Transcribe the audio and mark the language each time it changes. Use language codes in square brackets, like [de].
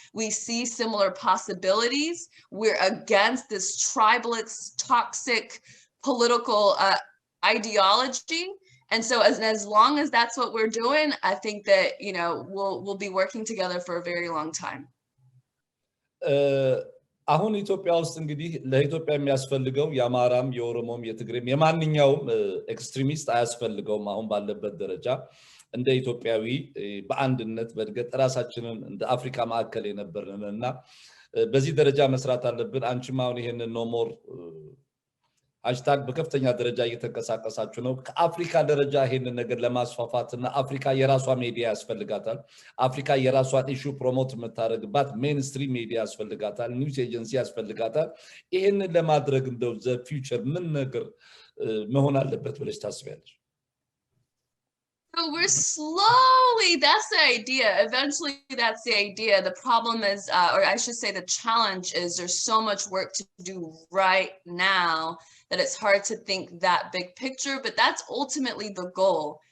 [en] We see similar possibilities. We're against this tribalist, toxic political ideology. And so as long as that's what we're doing, I think that, we'll be working together for a very long time. [am] አሁን ኢትዮጵያ ውስጥ እንግዲህ ለኢትዮጵያ የሚያስፈልገው ያማራም የኦሮሞም የትግሬም የማንኛውም ኤክስትሪሚስት አያስፈልገውም አሁን ባለበት ደረጃ እንደ ኢትዮጵያዊ በአንድነት በእድገት ራሳችንን እንደ አፍሪካ ማዕከል የነበርንና በዚህ ደረጃ መስራት አለብን አንቺም አሁን ይሄንን ኖ ሞር ሃሽታግ በከፍተኛ ደረጃ እየተንቀሳቀሳችሁ ነው ከአፍሪካ ደረጃ ይሄንን ነገር ለማስፋፋትና አፍሪካ የራሷ ሚዲያ ያስፈልጋታል አፍሪካ የራሷን ኢሹ ፕሮሞት የምታደርግባት ሜንስትሪም ሚዲያ ያስፈልጋታል ኒውስ ኤጀንሲ ያስፈልጋታል ይሄንን ለማድረግ እንደው ዘ ፊውቸር ምን ነገር መሆን አለበት ብለሽ ታስቢያለሽ [en] So we're slowly, that's the idea. Eventually, that's the idea. The problem is, or I should say the challenge is there's so much work to do right now that it's hard to think that big picture, but that's ultimately the goal.